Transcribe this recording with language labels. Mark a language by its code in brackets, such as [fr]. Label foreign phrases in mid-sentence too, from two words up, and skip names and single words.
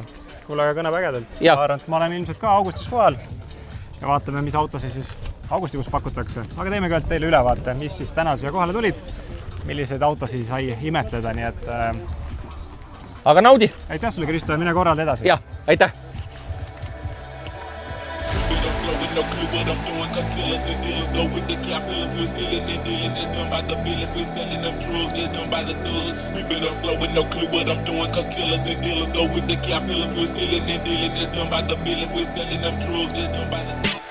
[et] Kuule, aga kõneb ägedalt. Ma olen ilmselt ka augustis kohal ja vaatame, mis autosi siis augustikuus pakutakse. Aga teeme ka teile ülevaate, mis siis täna siia kohale tulid, milliseid autosi sai imetleda, nii et... Aga naudi! Aitäh sulle, Kristo, ja mine korralda edasi. Jah, aitäh! [en] No clue what I'm doing, cause killers and dealers go with the capitals. We're stealing and dealing, it's done by the villains. We're selling them drugs, it's done by the thugs. We been up slow with no clue what I'm doing, cause killers and dealers go with the capitals. We're stealing and dealing, it's done by the villains. We're selling them drugs, it's done by the thugs.